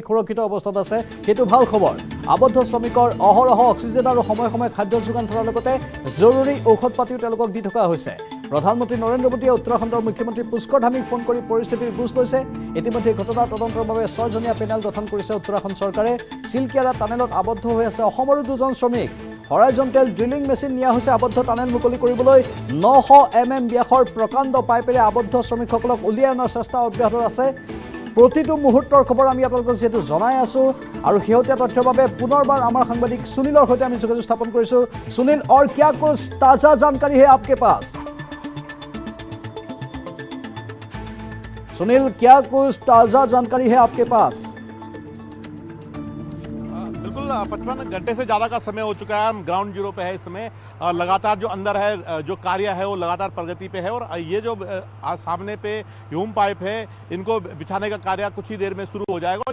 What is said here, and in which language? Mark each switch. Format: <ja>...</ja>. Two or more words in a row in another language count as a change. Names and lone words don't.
<as>সুৰক্ষিত অৱস্থাত আছে সেইটো ভাল খবৰ আবদ্ধ শ্ৰমিকৰ অহৰহ অক্সিজেন আৰু সময়ে সময়ে খাদ্য যোগান ধৰাৰ লগতে জৰুৰী ঔষধ পাতিও তেওঁলোকক দি থকা হৈছে প্ৰধানমন্ত্ৰী নৰেন্দ্ৰ মোদীয়ে উত্তৰাখণ্ডৰ মুখ্যমন্ত্ৰী পুষ্কৰ ধামীক ফোন কৰি পৰিস্থিতিৰ বুজ লৈছে ইতিমধ্যে ঘটনাৰ তদন্তৰ বাবে 6জনীয়া পেনেল গঠন কৰিছে উত্তৰাখণ্ড চৰকাৰে চিলকিয়াৰা টানেলত আবদ্ধ হৈ আছে অসমৰো 2জন শ্ৰমিক হৰাইজণ্টেল ড্ৰিলিং মেচিন নিয়া হৈছে আবদ্ধ টানেল মুকলি কৰিবলৈ 900 mm ব্যাসৰ প্ৰকাণ্ড পাইপেৰে আবদ্ধ শ্ৰমিকসকলক উলিয়াই অনাৰ চেষ্টা অব্যাহত আছে প্ৰতিটো মুহূৰ্তৰ খবৰ আমি আপোনালোকক যেহেতু জনাই আছো আৰু শেহতীয়া তথ্যৰ বাবে পুনৰবাৰ আমাৰ সাংবাদিক সুনীলৰ সৈতে আমি যোগাযোগ স্থাপন কৰিছো। সুনীল,</as> <hi>और क्या कुछ ताजा जानकारी है आपके पास? सुनील, क्या कुछ ताजा जानकारी है आपके पास? बिल्कुल 55 घंटे से ज़्यादा का समय हो चुका है। हम ग्राउंड जीरो पे है इस समय। लगातार जो अंदर है जो कार्य है वो लगातार प्रगति पे है और ये जो सामने पे ह्यूम पाइप है इनको बिछाने का कार्य कुछ ही देर में शुरू हो जाएगा।</hi>